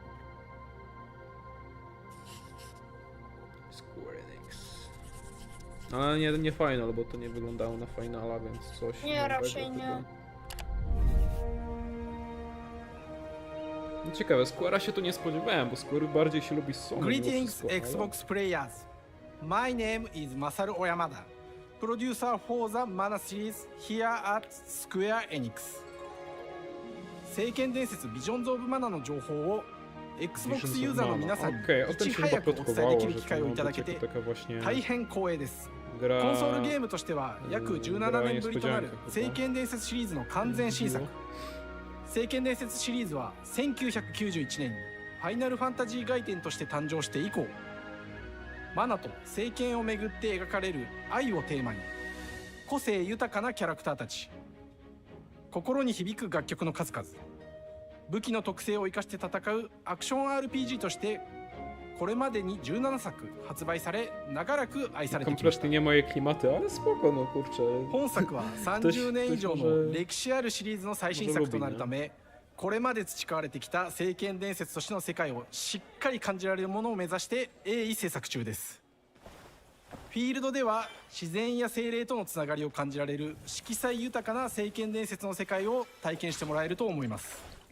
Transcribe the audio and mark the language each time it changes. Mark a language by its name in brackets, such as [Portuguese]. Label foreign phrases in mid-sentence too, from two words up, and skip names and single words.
[Polish] Square Enix. Ale nie final, bo to nie wyglądało na finala, więc coś Nie, nowego raczej nie. chyba. No ciekawe, Square'a się tu nie spodziewałem, bo Square bardziej się lubi z Sony. mimo [English] Greetings, [Polish] wszystko, ale- [English] Xbox players. My name is Masaru Oyamada, producer for the Mana series here at Square Enix. [Japanese] 聖剣伝説ビジョンズ・オブ・マナの情報を Xbox ユーザーの皆さんに [Polish] Okej, o tym [Japanese] いち [Polish] się chyba [Japanese] 早くお伝えで [Polish] plotkowało, [Japanese] きる [Polish] że [Japanese] 機 [Polish] to [Japanese] 会を [Polish] ma [Japanese] いただ [Polish] być [Japanese] けて [Polish] jako taka właśnie [Japanese] 大変光栄です [Polish] gra... [Japanese] コンソールゲームとしては約17年ぶりとなる聖剣伝説シリーズの完全新作聖剣伝説シリーズは1991年にファイナルファンタジー外伝として誕生して以降マナと聖剣をめぐって描かれる愛をテーマに個性豊かなキャラクターたち心に響く楽曲の数々、武器の特性を生かして戦うアクション RPG としてこれまでに17作発売され、長らく愛されてきました。 [Polish] Kompletnie nie moje klimaty, ale spoko, no kurczę. [Japanese] 本作は30年以上の歴史あるシリーズの最新作となるため、これまで培われてきた聖剣伝説としての世界をしっかり感じられるものを目指して鋭意制作中です。フィールドでは自然や精霊とのつながりを感じられる色彩豊かな聖剣伝説の世界を体験してもらえると思います。